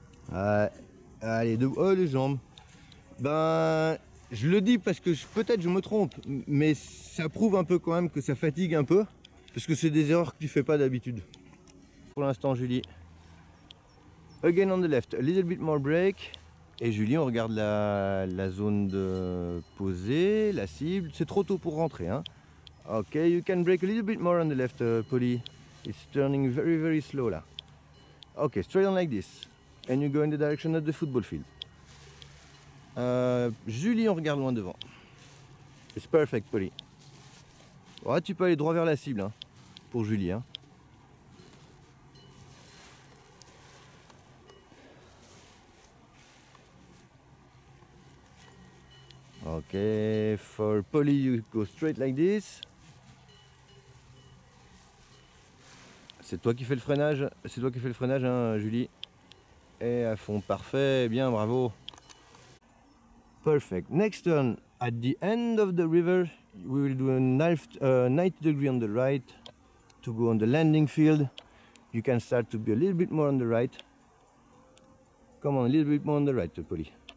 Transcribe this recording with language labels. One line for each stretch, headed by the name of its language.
French: Allez, oh les jambes. Ben, je le dis parce que peut-être je me trompe, mais ça prouve un peu quand même que ça fatigue un peu. Parce que c'est des erreurs que tu fais pas d'habitude. Pour l'instant, Julie.
English: Again on the left, a little bit more brake.
French: Et Julie, on regarde la zone de posée, la cible. C'est trop tôt pour rentrer, hein.
English: Ok, you can brake a little bit more on the left, Polly. It's turning very, very slow là. Ok, straight on like this. And you go in the direction of the football field.
French: Julie, on regarde loin devant.
English: It's perfect, Polly.
French: Ouais, tu peux aller droit vers la cible, hein, pour Julie, hein.
English: Ok, for Polly, you go straight like this.
French: C'est toi qui fais le freinage, hein, Julie. Et à fond, parfait, bien, bravo.
English: Perfect. Next turn, at the end of the river, we will do a 90 degree on the right to go on the landing field. You can start to be a little bit more on the right. Come on, a little bit more on the right, Polly.